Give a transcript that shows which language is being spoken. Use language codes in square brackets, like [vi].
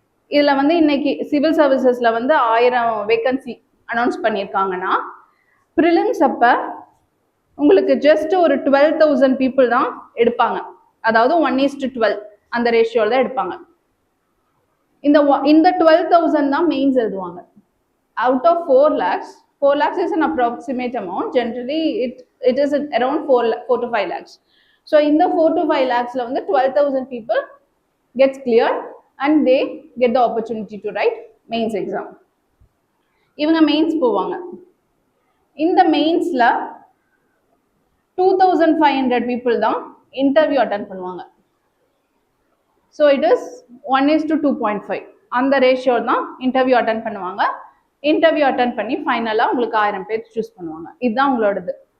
[ta] இதில் வந்து இன்னைக்கு சிவில் சர்வீசஸில் வந்து 1000 வேக்கன்சி அனௌன்ஸ் பண்ணியிருக்காங்கன்னா, ப்ரிலிம்ஸ் அப்போ உங்களுக்கு ஜஸ்ட் ஒரு 12,000 பீப்புள் தான் எடுப்பாங்க. அதாவது 1:12 அந்த ரேஷியோவில் தான் எடுப்பாங்க. இந்த 12,000 தான் மெயின்ஸ் எழுதுவாங்க. [en] Out of 4 lakhs, 4 lakhs is an approximate amount. Generally, it is around 4 to 5 lakhs. So in the 4 to 5 lakhsல வந்து 12,000 people gets cleared and they get the opportunity to write mains exam. [ta] இவங்க mains போவாங்க. இந்த மெயின்ஸ்ல 2,500 people தான் interview attend பண்ணுவாங்க. [en] so it is [ta] 1:2.5 அந்த ratio தான் interview attend பண்ணுவாங்க. Interview attend பண்ணி ஃபைனலாக உங்களுக்கு 1000 பேர் சூஸ் பண்ணுவாங்க. இதுதான் உங்களோடது.